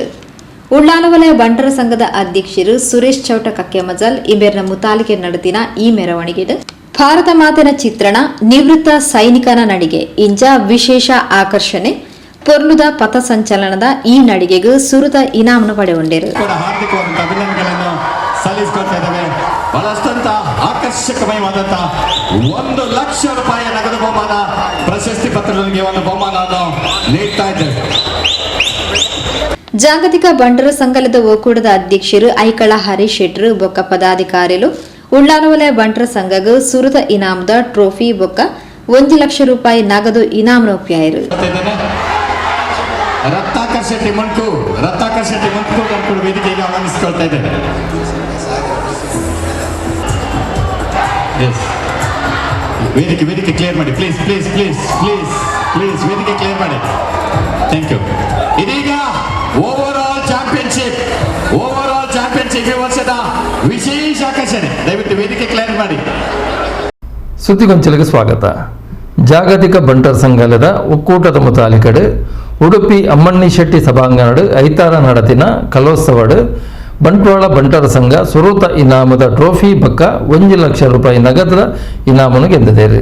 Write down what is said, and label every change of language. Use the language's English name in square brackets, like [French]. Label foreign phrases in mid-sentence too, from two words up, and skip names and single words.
[Tulu] ಉಳ್ಳಾಲವಲಯ ಬಂಟರ ಸಂಘದ ಅಧ್ಯಕ್ಷರು ಸುರೇಶ್ ಚೌಟ ಕಕ್ಕೆಮಜಲ್ ಇಬೇರ್ನ ಮುತಾಲಿಕೆ ನಡೆದಿನ ಈ ಮೆರವಣಿಗೆಡು ಭಾರತ ಮಾತಿನ ಚಿತ್ರಣ ನಿವೃತ್ತ ಸೈನಿಕನ ನಡಿಗೆ ಇಂಜ ವಿಶೇಷ ಆಕರ್ಷಣೆ ಪೊರ್ಲುದ ಪಥ ಸಂಚಲನದ ಈ ನಡಿಗೆಗೂ ಸುರುತ ಇನಾಮನ್ನು ಪಡೆಗೊಂಡಿರು. [Kannada] ಹಾರ್ದಿಕವಾದಂತಹ ಅಭಿನಂದನೆಗಳನ್ನು ಸಲ್ಲಿಸಿಕೊಳ್ತಾ ಇದ್ದೇವೆ. ಬಹಳಷ್ಟಂತ ಆಕರ್ಷಕಮಯವಾದಂತ 1 ಲಕ್ಷ ರೂಪಾಯಿ ನಗದು ಬಹುಮಾನ ಪ್ರಶಸ್ತಿ ಪತ್ರದೊಂದಿಗೆ ಒಂದು ಬಹುಮಾನವನ್ನು ನೀಡ್ತಾ ಇದ್ದೇವೆ. [Tulu] ಜಾಗತಿಕ ಬಂಟರ ಸಂಘದ ಒಕ್ಕೂಟದ ಅಧ್ಯಕ್ಷರು ಐಕಳ ಹರೀಶ್ ಶೆಟ್ರು ಬೊಕ್ಕ ಪದಾಧಿಕಾರಿಗಳು ಉಳ್ಳಾಲವಲಯ ಬಂಟರ ಸಂಘಗೂ ಸುರುತ ಇನಾಮದ ಟ್ರೋಫಿ ಬೊಕ್ಕ 1 ಲಕ್ಷ ರೂಪಾಯಿ ನಗದು ಇನಾಮನ ಒಪ್ಪಿಯಾಯಿರು. [Kannada] ರತ್ನಾಕರ್ ಶೆಟ್ಟಿ ಮಂಕು ವೇದಿಕೆಗೆ ಆಹ್ವಾನಿಸಿಕೊಳ್ತಾ ಇದ್ದೇವೆ. ವೇದಿಕೆ ಕ್ಲಿಯರ್ ಮಾಡಿ ಪ್ಲೀಸ್ ವೇದಿಕೆ ಕ್ಲಿಯರ್ ಮಾಡಿ. [English] thank you. [Kannada] ಇದೀಗ [English] over all championship [Kannada] ಈ ವರ್ಷದ ವಿಶೇಷ ಆಕರ್ಷಣೆ. ದಯವಿಟ್ಟು ವೇದಿಕೆ ಕ್ಲಿಯರ್ ಮಾಡಿ. ಸುದ್ದಿಗೊಂಚಲಿಗೆ ಸ್ವಾಗತ. [Tulu] ಜಾಗತಿಕ ಬಂಟರ ಸಂಘದ ಒಕ್ಕೂಟದ ಮುತಾಲಿಕಡು ಉಡುಪಿ ಅಮ್ಮಣ್ಣಿ ಶೆಟ್ಟಿ ಸಭಾಂಗಣಡು ಐತಾರ ನಡತಿನ ಕಲೋತ್ಸವಡು ಬಂಟ್ವಾಳ ಬಂಟರ ಸಂಘ ಸುರೂತ ಇನಾಮದ ಟ್ರೋಫಿ ಬಕ್ಕ 1 ಲಕ್ಷ ರೂಪಾಯಿ ನಗದ ಇನಾಮನ್ನು ಗೆದ್ದಿದ್ದೇವೆ.